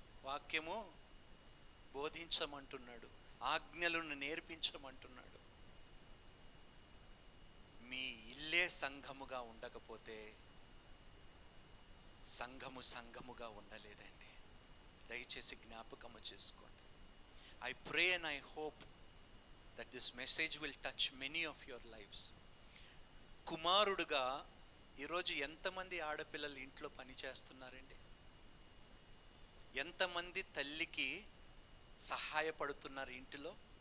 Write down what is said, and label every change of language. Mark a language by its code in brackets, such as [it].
[te] వాక్యము బోధించమంటున్నాడు, ఆజ్ఞలను నేర్పించమంటున్నాడు. మీ ఇల్లే సంఘముగా ఉండకపోతే సంఘముగా ఉండలేదండి. దయచేసి జ్ఞాపకము చేసుకోండి. [en] I pray and I hope that this message will touch many of your lives. [te] కుమారుడుగా ఈరోజు ఎంతమంది ఆడపిల్లలు ఇంట్లో పని చేస్తున్నారండి? ఎంతమంది తల్లికి సహాయపడుతున్నారు ఇంటిలో?